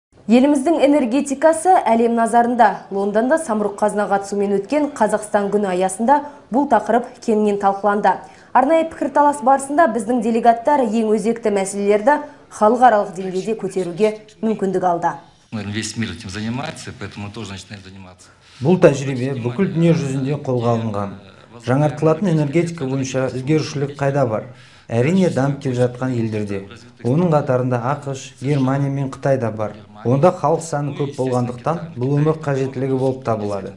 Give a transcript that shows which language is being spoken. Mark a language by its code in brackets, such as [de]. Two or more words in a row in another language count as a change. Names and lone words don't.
[kk] Еліміздің энергетикасы әлем назарында. Лондонда самұрық-қазына қатысуымен өткен Қазақстан күні аясында бұл тақырып кеңінен талқыланды. Арнайы пікірталас барысында біздің делегаттар ең өзекті мәселелерді халықаралық деңгейде көтеруге мүмкіндік алды. [ru] Весь мир этим занимается, поэтому мы тоже начинаем заниматься. [kk] Бұл тәжірибе бүкіл дүние жүзінде қолға алынған. Жаңартылатын энергетика бойынша ілгерушілік қайда бар? Әрине дамып келе жатқан елдерде. Оның қатарында ақш, Германия мен Қытай да бар. Онда халық саны көп болғандықтан бұл өмір қажеттілігі болып табылады.